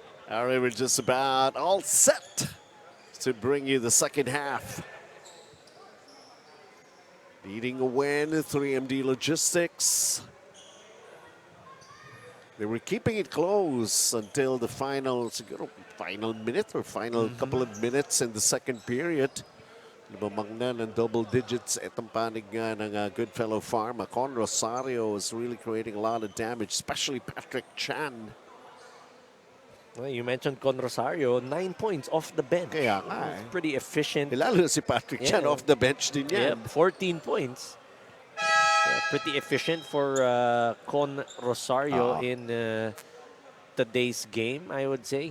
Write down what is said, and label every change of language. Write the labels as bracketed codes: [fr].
[en] All right, we're just about all set to bring you the second half. Leading a win, 3MD Logistics. They were keeping it close until the final minute or final couple of minutes in the second period. [tl] Lumamang na ng [en] double digits [tl] itong panig nga ng GoodFellow Pharma. [en] Con Rosario is really creating a lot of damage, especially Patrick Chan. Well, you mentioned Con Rosario, 9 points off the bench. [tl] Kaya nga [en] Pretty efficient. [tl] Lalo si Patrick Chan [en] off the bench [tl] din yan. [en] 14 points. Pretty efficient for Con Rosario in today's game, I would say.